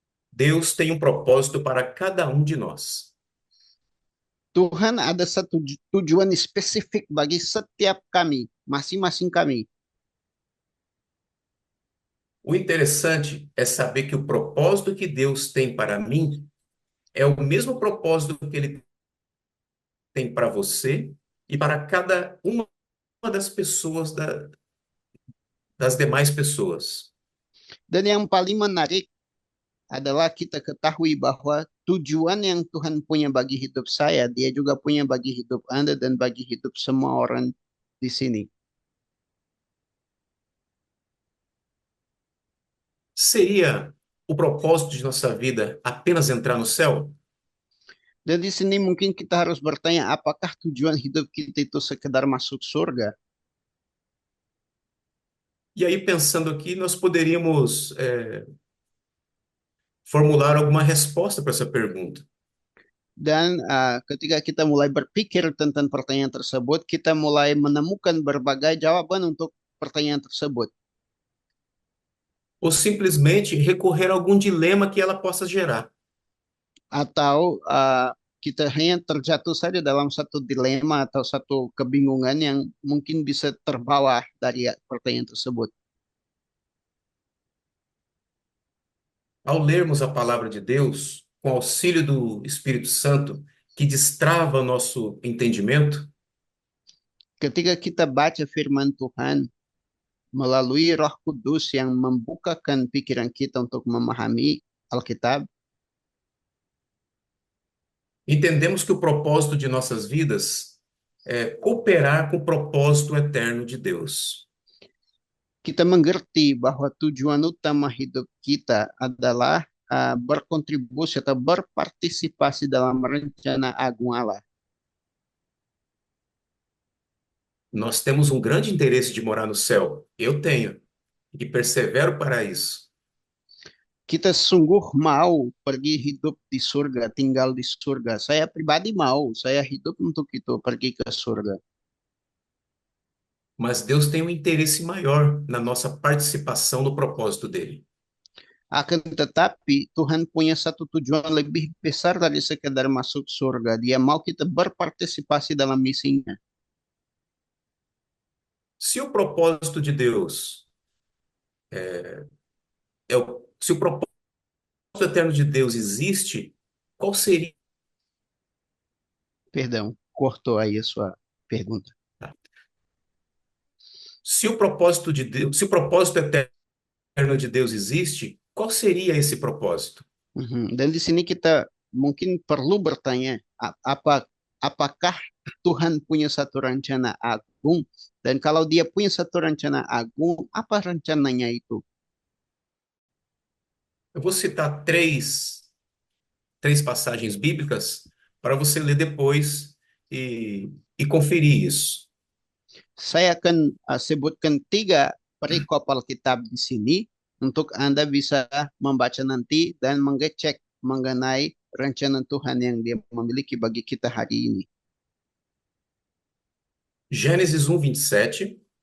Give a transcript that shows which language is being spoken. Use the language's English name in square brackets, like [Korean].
[Portuguese] Deus tem um propósito para cada um de nós. [Indonesian] Tuhan ada satu tujuan spesifik bagi setiap kami, masing-masing kami. [Portuguese] O interessante é saber que o propósito que Deus tem para mim é o mesmo propósito que ele tem para você e para cada uma das pessoas, das demais pessoas. [Indonesian] Dan yang paling menarik adalah kita ketahui bahwa tujuan yang Tuhan punya bagi hidup saya, dia juga punya bagi hidup Anda dan bagi hidup semua orang di sini. [Portuguese] Seria o propósito de nossa vida apenas entrar no céu? [Indonesian] Dan di sini mungkin kita harus bertanya, apakah tujuan hidup kita itu sekedar masuk surga? [Portuguese] E aí, pensando aqui, nós poderíamos formular alguma resposta para essa pergunta. [Indonesian] Dan ketika kita mulai berpikir tentang pertanyaan tersebut, kita mulai menemukan berbagai jawaban untuk pertanyaan tersebut. [Portuguese] Ou simplesmente recorrer a algum dilema que ela possa gerar. [Indonesian] Atau kita hanya terjatuh saja dalam satu dilema atau satu kebingungan yang mungkin bisa terbawa dari pertanyaan tersebut. [Portuguese] Ao lermos a palavra de Deus, com auxílio do Espírito Santo, que destrava o nosso entendimento, [Indonesian] Ketika kita baca firman Tuhan melalui Roh Kudus yang membukakan pikiran kita untuk memahami Alkitab, [Portuguese] entendemos que o propósito de nossas vidas é cooperar com o propósito eterno de Deus. [Indonesian] kita mengerti bahwa tujuan utama hidup kita adalah berkontribusi atau berpartisipasi dalam rencana agung Allah. [Portuguese] Nós temos um grande interesse de morar no céu. Eu tenho, e persevero para isso. [Indonesian] Kita sungguh mau pergi hidup di surga, tinggal di surga. Saya pribadi mau, saya hidup untuk itu, pergi ke surga. [Portuguese] Mas Deus tem um interesse maior na nossa participação no propósito dele. [Indonesian] Akan tetapi Tuhan punya satu tujuan lebih besar dari sekedar masuk surga. Dia mau kita berpartisipasi dalam misinya. [Portuguese] Se o propósito de Deus se o propósito eterno de Deus existe, qual seria? Perdão, cortou aí a sua pergunta. Se o propósito de Deus, se o propósito eterno de Deus existe, qual seria esse propósito? [Indonesian] Dan di sini kita mungkin perlu bertanya, apakah Tuhan punya satu rencana agung? Dan kalau dia punya satu rencana agung, apa rencananya itu? [Portuguese] Eu vou citar três passagens bíblicas para você ler depois e conferir isso. [Indonesian] Saya akan sebutkan 3 perikop Alkitab di sini untuk Anda bisa membaca nanti dan mengecek mengenai rencana Tuhan yang dia memiliki bagi kita hari ini. [Portuguese] Gênesis 1:27,